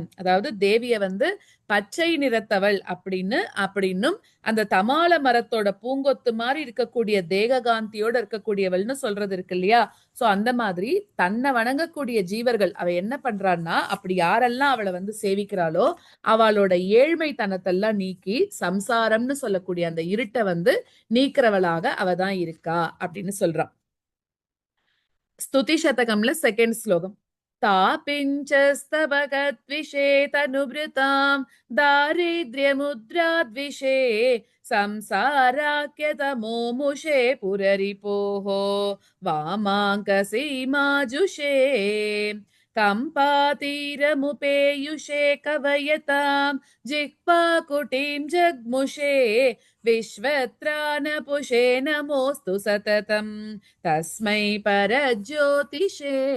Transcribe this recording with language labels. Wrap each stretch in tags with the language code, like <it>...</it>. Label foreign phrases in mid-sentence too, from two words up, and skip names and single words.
<ta>அதாவது தேவிய வந்து பச்சை நிறத்தவள் அப்படின்னும் அந்த தமால மரத்தோட பூங்கொத்து மாதிரி இருக்கக்கூடிய தேககாந்தியோட இருக்கக்கூடியவள்னு சொல்றது இருக்கு இல்லையா. சோ அந்த மாதிரி தன்னை வணங்கக்கூடிய ஜீவர்கள் அவ என்ன பண்றான்னா, அப்படி யாரெல்லாம் அவளை வந்து சேவிக்கிறாளோ அவளோட ஏழ்மை தனத்தெல்லாம் நீக்கி சம்சாரம்னு சொல்லக்கூடிய அந்த இருட்டை வந்து நீக்கிறவளாக அவதான் இருக்கா அப்படின்னு சொல்றான். स्तुति शतकம்ல செகண்ட் ஸ்லோகம்.</ta> <sa>तापिञ्चस्तबकद्विषे तनुभृतां दारिद्र्यमुद्राद्विषे संसाराख्यतमोमुषे पुररिपोः वामाङ्कसीमाजुषे कम्पातीरमुपेयुषे कवयतां जिह्वाकुटीं जग्मुषे विश्वत्रानपुषे नमोस्तु सततं तस्मै परज्योतिषे.</sa>